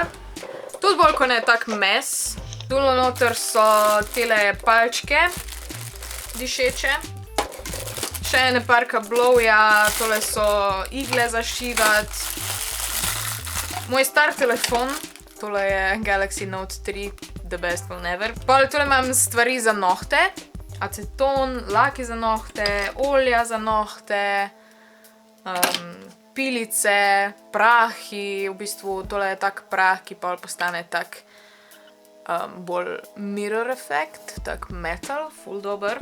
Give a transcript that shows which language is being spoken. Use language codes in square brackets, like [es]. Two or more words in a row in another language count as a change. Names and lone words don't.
[sl] Tudi bolj ko ne tak mes. Tule noter so tele palčke dišeče. Še ene par kablovja, tole so igle za šivat. Moj star telefon, tole je Galaxy Note 3, [en] the best one ever. [sl] Pol tule imam stvari za nohte, aceton, laki za nohte, olja za nohte, pilice, prahi, v bistvu tole je tak prah, ki pol postane tak bolj [en] mirror effect, [sl] tak metal, ful dober.